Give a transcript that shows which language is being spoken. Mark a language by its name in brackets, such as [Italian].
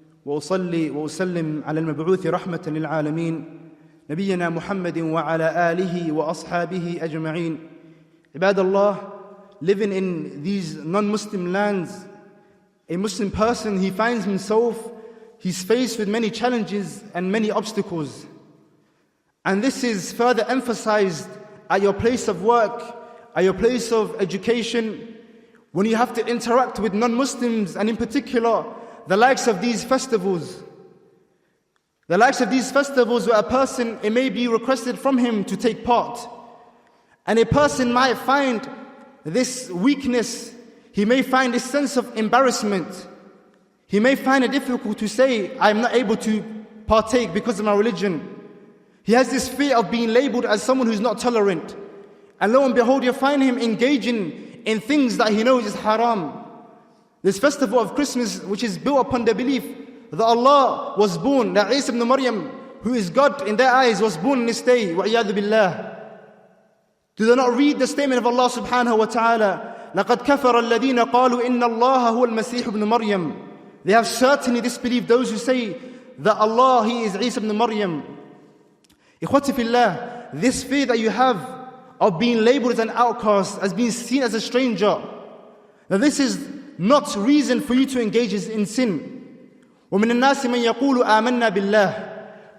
[Arabic] وأصلي وأسلم على المبعوث رحمة للعالمين نبينا محمد وعلى آله وأصحابه أجمعين. [English] Ibadallah, living in these non-Muslim lands, a Muslim person, he finds himself, he's faced with many challenges and many obstacles. And this is further emphasized at your place of work, at your place of education, when you have to interact with non-Muslims, and in particular, the likes of these festivals. The likes of these festivals where a person, it may be requested from him to take part. And a person might find this weakness, he may find this sense of embarrassment. He may find it difficult to say, I'm not able to partake because of my religion. He has this fear of being labeled as someone who's not tolerant. And lo and behold, you find him engaging in things that he knows is haram. This festival of Christmas, which is built upon the belief that Allah was born, that Isa ibn Maryam, who is God in their eyes, was born in this day. [Arabic] وَعِيَاذُ بِاللَّهِ. [English] Do they not read the statement of Allah subhanahu wa ta'ala? [Arabic] لَقَدْ كَفَرَ الَّذِينَ قَالُوا إِنَّ اللَّهَ هُوَ الْمَسِيحُ ibn Maryam. [English] They have certainly disbelieved those who say that Allah, He is Isa ibn Maryam. Ikhwati fillah, this fear that you have of being labeled as an outcast, as being seen as a stranger, now this is not reason for you to engage in sin. [Arabic] وَمِنَ النَّاسِ مَنْ يَقُولُ آمَنَّا بِاللَّهِ.